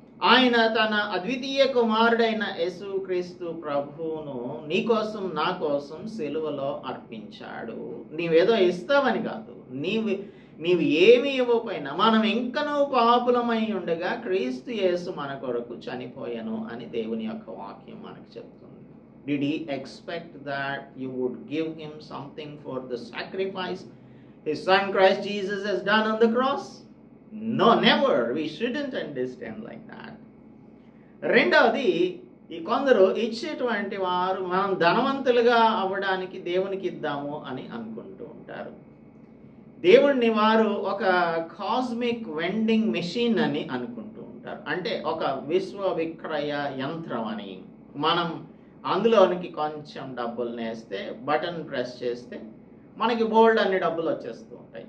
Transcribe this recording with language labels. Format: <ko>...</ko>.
<te>ఆయన తన అద్వితీయ కుమారుడైన యేసుక్రీస్తు ప్రభువును నీకోసం నా కోసం సిలువలో అర్పించాడు. నీవేదో ఇస్తావని కాదు, నీవు ఏమి ఇవ్వకపోయినా మనం ఇంకనూ పాపులమై ఉండగా క్రీస్తు యేసు మన కొరకు చనిపోయాను అని దేవుని యొక్క వాక్యం మనకు చెప్తుంది.</te> <en>Did he expect that you would give him something for the sacrifice his son Christ Jesus has done on the cross? No, never. We shouldn't understand like that.</en> <te>రెండవది, ఈ కొందరు ఇచ్చేటువంటి వారు మనం ధనవంతులుగా అవ్వడానికి దేవునికి ఇద్దాము అని అనుకుంటూ ఉంటారు. దేవుణ్ణి వారు ఒక కాస్మిక్ వెండింగ్ మెషిన్ అని అనుకుంటూ ఉంటారు. అంటే ఒక విశ్వ విక్రయ యంత్రం అని. మనం అందులోనికి కొంచెం డబ్బులు నేస్తే, బటన్ ప్రెస్ చేస్తే మనకి బోల్డ్ అన్ని డబ్బులు వచ్చేస్తూ ఉంటాయి.</te>